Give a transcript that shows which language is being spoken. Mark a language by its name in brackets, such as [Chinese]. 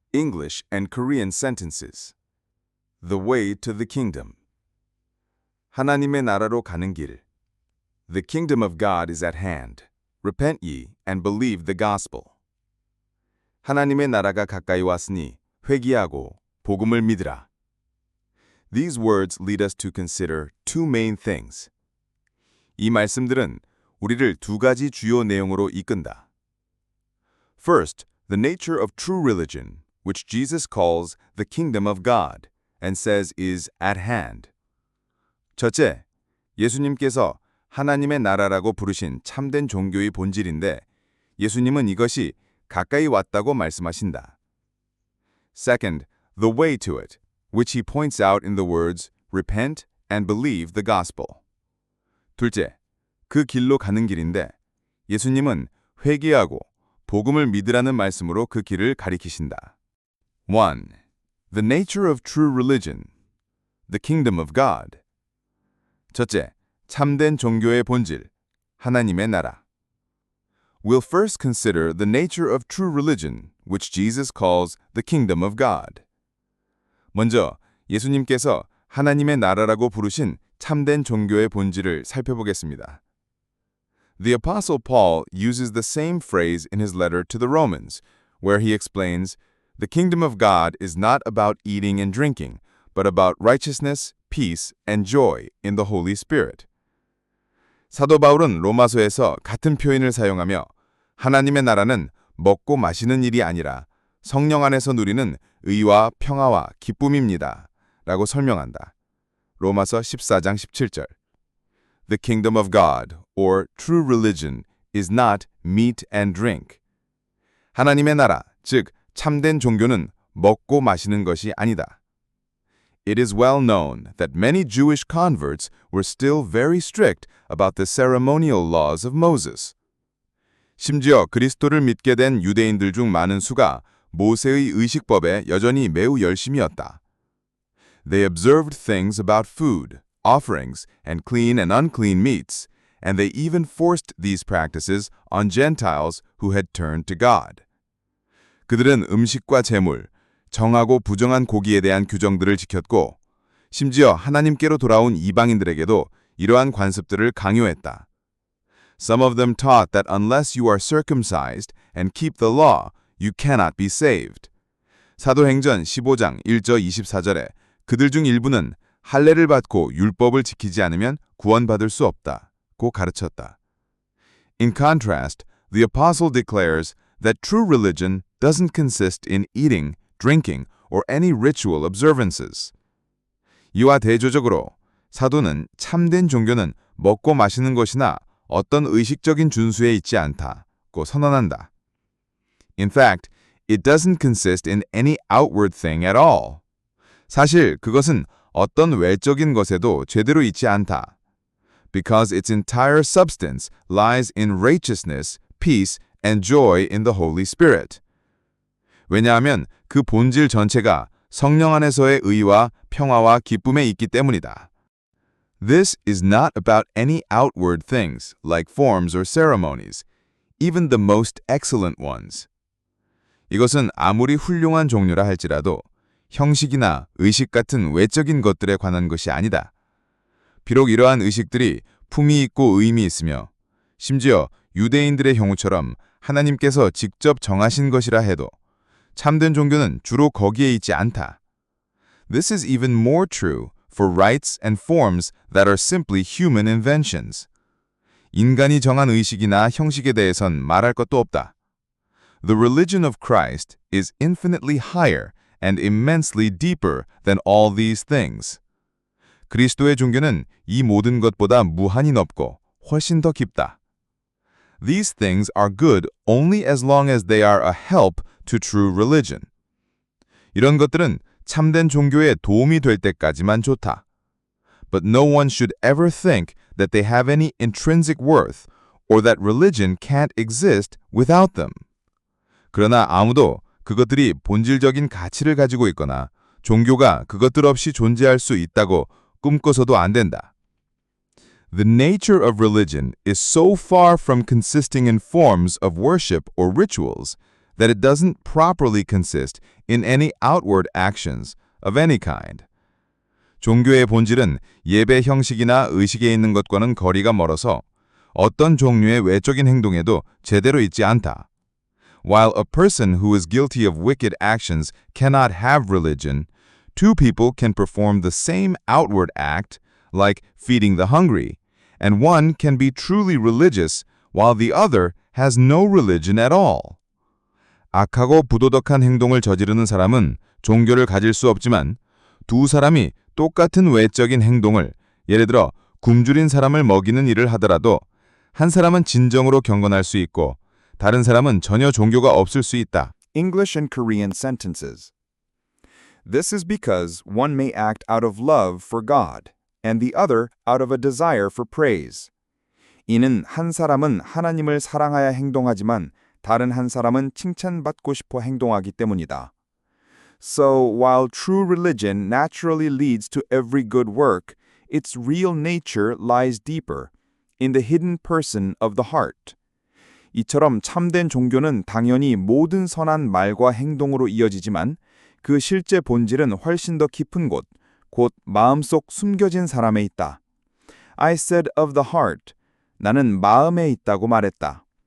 [English] English and Korean sentences. The way to the kingdom. [Korean] 하나님의 나라로 가는 길. [English] The kingdom of God is at hand. Repent ye and believe the gospel. [Korean] 하나님의 나라가 가까이 왔으니 회개하고 복음을 믿으라. [English] These words lead us to consider two main things. [Korean] 이 말씀들은 우리를 두 가지 주요 내용으로 이끈다. [English] First, the nature of true religion, which Jesus calls the kingdom of God and says is at hand. [Korean] 첫째, 예수님께서 하나님의 나라라고 부르신 참된 종교의 본질인데 예수님은 이것이 가까이 왔다고 말씀하신다. [English] Second, the way to it, which he points out in the words repent and believe the gospel. [Korean] 둘째, 그 길로 가는 길인데 예수님은 회개하고 복음을 믿으라는 말씀으로 그 길을 가리키신다. [English] 1. The nature of true religion, the kingdom of God. [Korean] 첫째, 참된 종교의 본질, 하나님의 나라. [English] We'll first consider the nature of true religion, which Jesus calls the kingdom of God. [Korean] 먼저 예수님께서 하나님의 나라라고 부르신 참된 종교의 본질을 살펴보겠습니다. [English] The Apostle Paul uses the same phrase in his letter to the Romans, where he explains, the kingdom of God is not about eating and drinking, but about righteousness, peace, and joy in the Holy Spirit. [Korean] 사도 바울은 로마서에서 같은 표현을 사용하며 하나님의 나라는 먹고 마시는 일이 아니라 성령 안에서 누리는 의와 평화와 기쁨입니다. 라고 설명한다. 로마서 14장 17절. [English] The kingdom of God, or true religion, is not meat and drink. [Korean] 하나님의 나라, 즉 참된 종교는 먹고 마시는 것이 아니다. [English] It is well known that many Jewish converts were still very strict about the ceremonial laws of Moses. [Korean] 심지어 그리스도를 믿게 된 유대인들 중 많은 수가 모세의 의식법에 여전히 매우 열심이었다. [English] They observed things about food, offerings, and clean and unclean meats, and they even forced these practices on Gentiles who had turned to God. [Korean] 그들은 음식과 제물, 정하고 부정한 고기에 대한 규정들을 지켰고, 심지어 하나님께로 돌아온 이방인들에게도 이러한 관습들을 강요했다. [English] Some of them taught that unless you are circumcised and keep the law, you cannot be saved. [Korean] 사도행전 15장 1절 24절에 그들 중 일부는 할례를 받고 율법을 지키지 않으면 구원받을 수 없다고 가르쳤다. [English] In contrast, the apostle declares that true religion doesn't consist in eating, drinking, or any ritual observances. [Korean] 이와 대조적으로 사도는 참된 종교는 먹고 마시는 것이나 어떤 의식적인 준수에 있지 않다고 선언한다. [English] In fact, it doesn't consist in any outward thing at all. [Korean] 사실 그것은 어떤 외적인 것에도 제대로 있지 않다. [English] Because its entire substance lies in righteousness, peace, and joy in the Holy Spirit. [Korean] 왜냐하면 그 본질 전체가 성령 안에서의 의와 평화와 기쁨에 있기 때문이다. [English] This is not about any outward things like forms or ceremonies, even the most excellent ones. [Korean] 이것은 아무리 훌륭한 종류라 할지라도 형식이나 의식 같은 외적인 것들에 관한 것이 아니다. 비록 이러한 의식들이 품위 있고 의미 있으며 심지어 유대인들의 경우처럼 하나님께서 직접 정하신 것이라 해도 참된 종교는 주로 거기에 있지 않다. [English] This is even more true for rites and forms that are simply human inventions. [Korean] 인간이 정한 의식이나 형식에 대해선 말할 것도 없다. [English] The religion of Christ is infinitely higher and immensely deeper than all these things. [Korean] 그리스도의 종교는 이 모든 것보다 무한히 넓고 훨씬 더 깊다. [English] These things are good only as long as they are a help to true religion. [Korean] 이런 것들은 참된 종교에 도움이 될 때까지만 좋다. [English] But no one should ever think that they have any intrinsic worth or that religion can't exist without them. [Korean] 그러나 아무도 그것들이 본질적인 가치를 가지고 있거나 종교가 그것들 없이 존재할 수 있다고 꿈꿔서도 안 된다. [English] The nature of religion is so far from consisting in forms of worship or rituals that it doesn't properly consist in any outward actions of any kind. [Korean] 종교의 본질은 예배 형식이나 의식에 있는 것과는 거리가 멀어서 어떤 종류의 외적인 행동에도 제대로 있지 않다. [English] While a person who is guilty of wicked actions cannot have religion, two people can perform the same outward act, like feeding the hungry, and one can be truly religious while the other has no religion at all. [Korean] 악하고 부도덕한 행동을 저지르는 사람은 종교를 가질 수 없지만 두 사람이 똑같은 외적인 행동을, 예를 들어 굶주린 사람을 먹이는 일을 하더라도 한 사람은 진정으로 경건할 수 있고 다른 사람은 전혀 종교가 없을 수 있다. [English] English and Korean sentences. This is because one may act out of love for God, and the other out of a desire for praise. [Korean] 이는 한 사람은 하나님을 사랑하여 행동하지만 다른 한 사람은 칭찬받고 싶어 행동하기 때문이다. [English] So, while true religion naturally leads to every good work, its real nature lies deeper, in the hidden person of the heart. [Korean] 이처럼 참된 종교는 당연히 모든 선한 말과 행동으로 이어지지만 그 실제 본질은 훨씬 더 깊은 곳, 곧 마음속 숨겨진 사람에 있다. [English] I said of the heart. [Korean] 나는 마음에 있다고 말했다.